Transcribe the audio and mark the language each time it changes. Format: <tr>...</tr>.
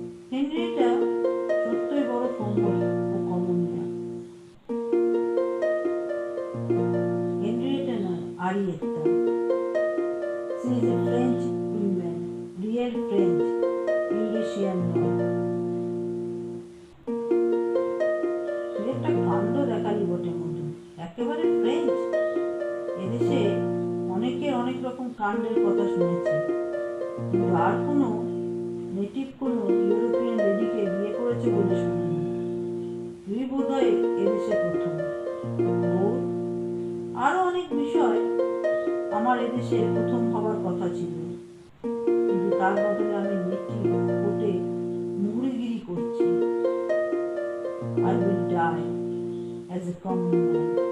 <bn>Henrietta সত্যই বড় কোমল ও কমনীয়া। Henrietta নয়, আরিয়েত্তা।</bn> <en>She is a French woman, real French, Eurasian নয়।</en> <bn>তুই একটা কাণ্ড দেখালি বটে মধু, একেবারে ফ্রেঞ্চ। এদেশে অনেকের অনেক রকম কাণ্ডের কথা শুনেছি, কিন্তু আর কোনো নেটিভ কোনো ইউরোপিয়ান লেডিকে বিয়ে করেছে বলে শুনিনি। তুই বোধহয় এদেশে প্রথম। গৌর, আরো অনেক বিষয় আমার এদেশে প্রথম হবার কথা ছিল, কিন্তু তার বদলে আমি নেটিভ কোর্টে মুহুরিগিরি করছি।</bn> <en>I will die as a common man.</en>